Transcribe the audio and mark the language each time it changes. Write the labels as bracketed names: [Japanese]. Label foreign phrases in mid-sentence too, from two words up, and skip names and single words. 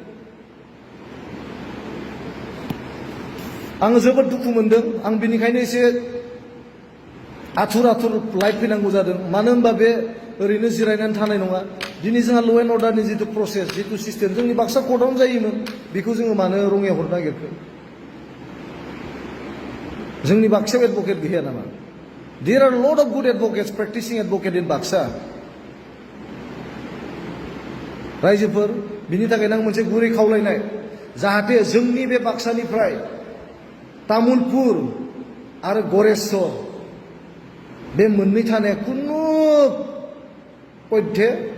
[Bodo] आङो जोबोद दुखु मोनदों आं बेनिखायनो एसे आथुर लाइफ फैनांगौ जादों मानो होनबा बे ओरैनो जिरायनानै थानाय नङा दिनै जोंहा ल' एन्ड अर्डारनि जितु प्रसेस जितु सिस्टेम जोंनि बाक्सा कर्टआवनो जायोमोन बेखौ जोङो मानो रङै हरनो नागिरखो जोंनि बाक्सायाव एडभकेट गैया नामा [English] There are a lot of good advocates, practicing advocate in Baksa. [Bodo] रायजोफोर बिनि थाखायनो आं मोनसे गुरै खावलायनाय जाहाथे जोंनि बे बाक्सानिफ्राय तामुलपुर आरो गरेस्वर बे मोननै थानाया कुनु पयथे